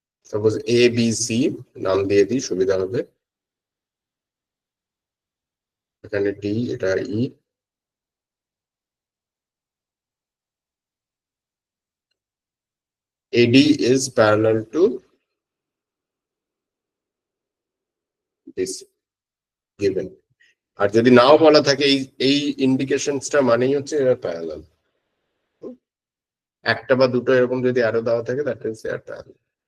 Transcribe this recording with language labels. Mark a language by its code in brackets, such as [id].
[bn] Suppose A, B, C নাম দিয়ে দিই, সুবিধা হবে। এখানে D, এটা E, [en] AD is parallel to this given. [bn] আর যদি নাও বলা থাকে এই ইন্ডিকেশনসটা মানেই হচ্ছে এরা প্যারালাল। একটা বা দুটো এরকম যদি আরো দেওয়া থাকে, [en] That is air parallel.